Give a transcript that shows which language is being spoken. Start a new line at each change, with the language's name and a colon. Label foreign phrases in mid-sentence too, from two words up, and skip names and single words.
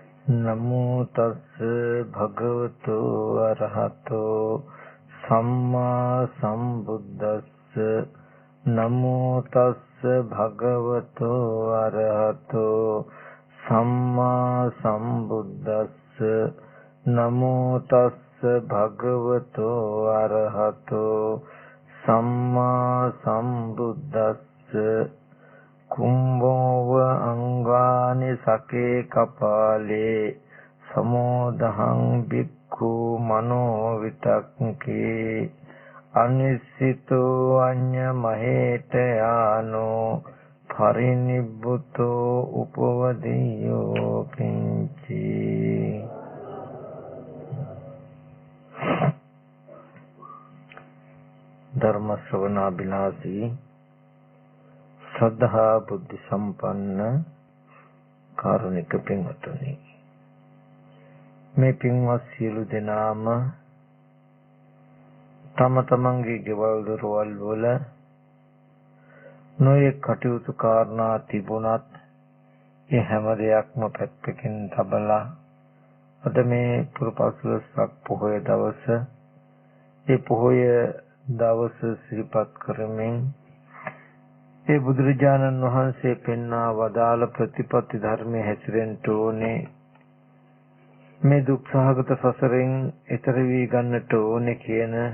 Pali: नमो तस् भगवतो अरहतो सम्मा सम्बुद्धस्स नमो तस् भगवतो अरहतो सम्मा सम्बुद्धस्स नमो तस् भगवतो अरहतो सम्मा सम्बुद्धस्स कुंभोव अंगानि सके कपाले समोदहं भिक्खु मनो वितक्के अनिश्चितो अन्य महेत यानो परिनिब्बुतो उपवदियो किंचि।
Sinhala: ධර්ම ශ්‍රවණාභිලාෂී ශ්‍රද්ධා බුද්ධි සම්පන්න කාරුණික පින්වතුනි, මේ පින්වත් සියලු දෙනාම තම තමන්ගේ ගෙවල් දොරවල් වල නොයෙක් කටයුතු කාරණා තිබුණත් ඒ හැම දෙයක්ම පැත්තකින් තබලා අද මේ පුරපසළොස්වක පොහොය දවස ඒ පොහොය දවස සිහිපත් කරමින් ඒ බුදුරජාණන් වහන්සේ පෙන්වා වදාළ ප්‍රතිපත්ති ධර්මයේ හැසිරෙන්න ඕනේ, මේ දුක් සහගත සසරෙන් එතර වී ගන්නට ඕනේ කියන